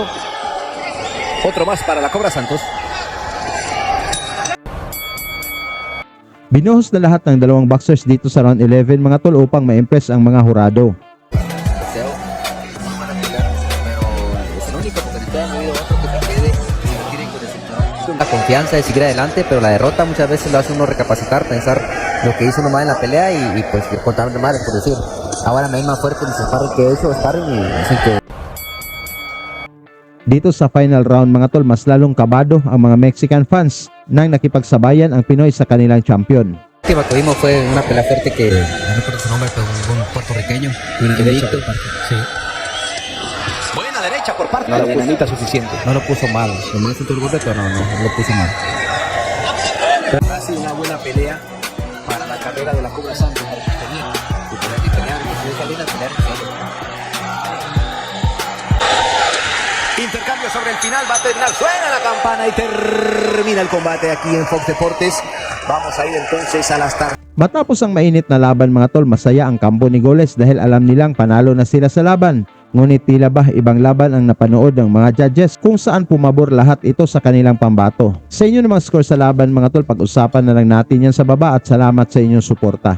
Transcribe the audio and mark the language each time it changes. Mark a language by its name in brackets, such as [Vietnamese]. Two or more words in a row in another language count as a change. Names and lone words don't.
[Spanish] Otro más para la Cobra Santos. [Filipino] Binuhos na lahat ng dalawang boxers dito sa round 11 mga tol upang ma-impress ang mga hurado. [Spanish] La confianza de seguir adelante, pero la derrota muchas veces lo hace uno recapacitar, pensar lo que hizo nomás en la pelea y pues contar de madres, por decir. Ahora me hay más fuerte en ese sparring que eso, sparring y así que. [Filipino] Dito sa final round mga tol, mas lalong kabado ang mga [English] Mexican fans [Filipino] nang nakipagsabayan ang Pinoy sa kanilang champion. [Spanish] La última que vimos fue una pelea fuerte que. No recuerdo su nombre, pero un puertorriqueño. Invicto. Sí. Buena derecha por parte. No la dinamita suficiente. No lo puso mal. Lo sentó el golpe, pero no lo puso mal. Ha sido una buena pelea para la carrera de la Cobra Santos. Intercambio sobre el final, va a terminar, suena la campana y termina el combate aquí en Fox Deportes. Vamos a ir entonces a las tardes. [Filipino] Matapos ang mainit na laban mga tol, masaya ang kampo ni Goles dahil alam nilang panalo na sila sa laban. Ngunit tila ba ibang laban ang napanood ng mga judges kung saan pumabor lahat ito sa kanilang pambato. Sa inyo namang score sa laban mga tol, pag-usapan na lang natin yan sa baba at salamat sa inyong suporta.